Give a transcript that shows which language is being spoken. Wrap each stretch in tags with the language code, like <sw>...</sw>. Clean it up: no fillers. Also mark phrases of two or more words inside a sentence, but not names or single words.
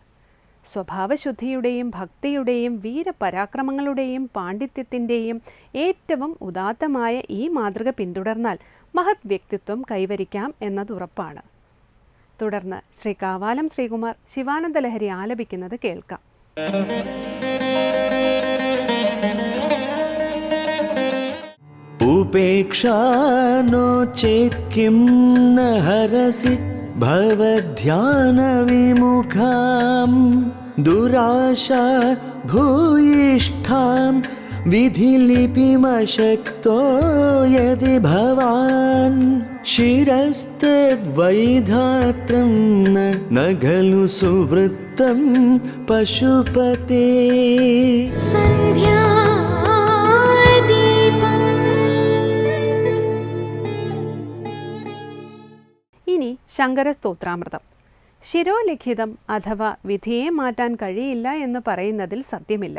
<ml>സ്വഭാവശുദ്ധിയുടെയും ഭക്തിയുടെയും വീരപരാക്രമങ്ങളുടെയും പാണ്ഡിത്യത്തിൻ്റെയും ഏറ്റവും ഉദാത്തമായ ഈ മാതൃക പിന്തുടർന്നാൽ മഹത് വ്യക്തിത്വം കൈവരിക്കാം എന്നതുറപ്പാണ്. തുടർന്ന് ശ്രീ കാവാലം ശ്രീകുമാർ ശിവാനന്ദ ലഹരി ആലപിക്കുന്നത് കേൾക്കാം.</ml> <sa>उपेक्षा नो चेत् किं न हरसि भवध्यानविमुखां दुराशा भूयिष्ठां विधिलिपिमशक्तो यदि भवान् शिरस्तद्वैधात्रं न खलु सुवृत्तं पशुपते</sa> <ml>സന്ധ്യാദീപം ഇനി ശങ്കരസ്തോത്രാമൃതം. ശിരോലിഖിതം അഥവാ വിധിയെ മാറ്റാൻ കഴിയില്ല എന്ന് പറയുന്നതിൽ സത്യമില്ല.</ml>